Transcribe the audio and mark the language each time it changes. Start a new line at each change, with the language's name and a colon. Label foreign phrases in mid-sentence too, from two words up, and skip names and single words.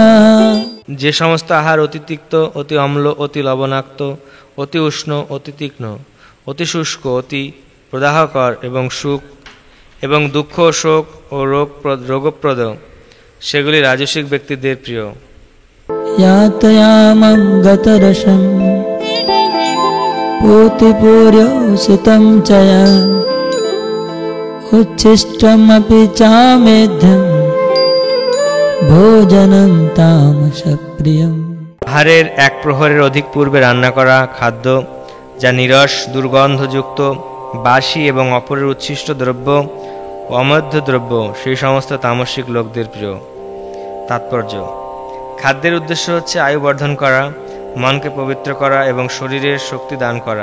Bangla: যে সমস্ত আহার অতি তিক্ত, অতি অম্ল, অতি লবণাক্ত, অতি উষ্ণ, অতি তীক্ষ্ণ, অতি শুষ্ক, অতি প্রদাহকর এবং দুঃখ, শোক ও রোগপ্রদ, সেগুলি রাজসিক ব্যক্তিদের প্রিয়।
Sanskrit: यातयामं गतरसं पूतिपूर्योषितं च उच्छिष्टमपि चामेध्यं भोजनं तामसप्रियम्।
Bangla: আহারের এক প্রহরের অধিক পূর্বে রান্না করা খাদ্য, যা নিরস, দুর্গন্ধযুক্ত, বাসি এবং অপরের উচ্ছিষ্ট দ্রব্য ও অমধ্য দ্রব্য, সেই সমস্ত তামসিক লোকদের প্রিয়। তাৎপর্য: খাদ্যের উদ্দেশ্য হচ্ছে আয়ু বর্ধন করা, মনকে পবিত্র করা এবং শরীরের শক্তি দান করা।